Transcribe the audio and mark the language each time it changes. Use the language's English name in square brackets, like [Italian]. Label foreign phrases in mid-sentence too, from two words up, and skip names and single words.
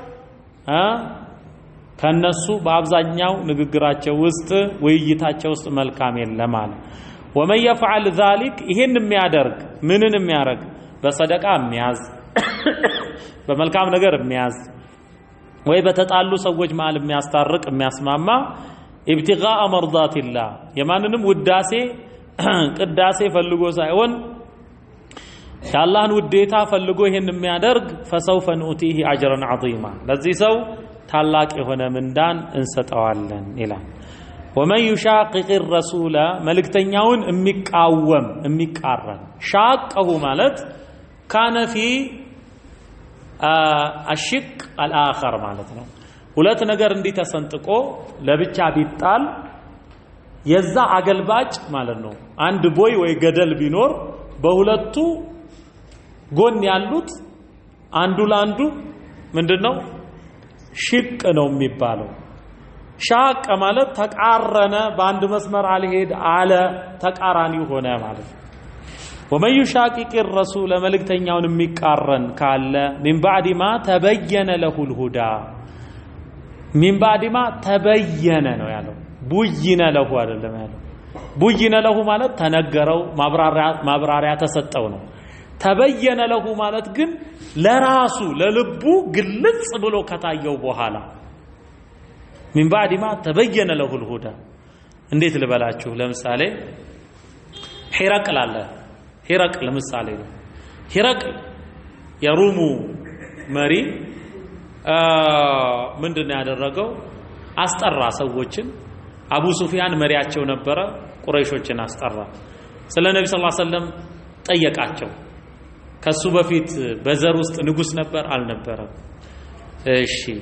[Amharic] ከነሱ በአብዛኛው ንግግራቸው ውስጥ ውይይታቸው ውስጥ መልካም የለም አለ። [Arabic] ومن يفعل ذلك [Amharic] ይሄን የሚያደርግ ምንን የሚያደርግ በሰደቃ የሚያዝ በመልካም ነገር የሚያዝ ወይ በተጣሉ ሰዎች መሃል የሚያስታርቅ የሚያስማማ [Arabic] ابتغاء مرضات الله [Amharic] የማንንም ውዳሴ ቅዳሴ ፈልጎ ሳይሆን የአላህን ውዴታ ፈልጎ ይሄን የሚያደርግ [Arabic] فسوف نؤتيه اجرا عظيما [Amharic] ለዚህ ሰው ታላቅ የሆነ ምንዳን እንሰጠዋለን ይላል። [Arabic] ومن يشاقق الرسول [Amharic] መልእክተኛውን የሚቃወም የሚቃረን ሻቀሁ ማለት [Arabic] كان في الشق الاخر [Amharic] ማለት ነው። ሁለት ነገር እንዲህ ተሰንጥቆ ለብቻ ቢጣል የዛ አገልባጭ ማለት ነው። አንድ ቦይ ወይ ገደል ቢኖር በሁለቱ ጎን ያሉት አንዱ ላንዱ ምንድነው ሽቅ ነው የሚባለው። ሻቀ ማለት ተቃረነ በአንድ መስመር አልሄድ አለ ተቃራኒ ሆነ ማለት ነው። ومن [Arabic] يشاقق الرسول [Amharic] መልእክተኛውን የሚቃረን ካለ [Arabic] من بعد ما تبين له الهدى من بعد ما تبين [Amharic] ነው ያለው [Arabic] بيّن له [Amharic] አይደለም ያለው [Arabic] بيّن له [Amharic] ማለት ተነገረው ማብራሪያ ተሰጠው ነው። [Arabic] تبيّن له [Amharic] ማለት ግን ለራሱ ለልቡ ግልጽ ብሎ ከታየው በኋላ [Arabic] من بعد ما تبين له الهدى [Amharic] እንዴት ልበላችሁ ለምሳሌ ሂረቅል አለ ሂረቅል ለምሳሌ ሂረቅል የሩሙ መሪ ምንድነው ያደረገው አስጠራ ሰዎችን አቡ ሱፊያን መሪያቸው ነበረ ቁረይሾችን አስጠራ ስለ ነብዩ [Arabic] صلى الله عليه وسلم [Amharic] ጠየቃቸው ከሱ በፊት በዘር ውስጥ ንጉስ ነበር አልነበረም እሺ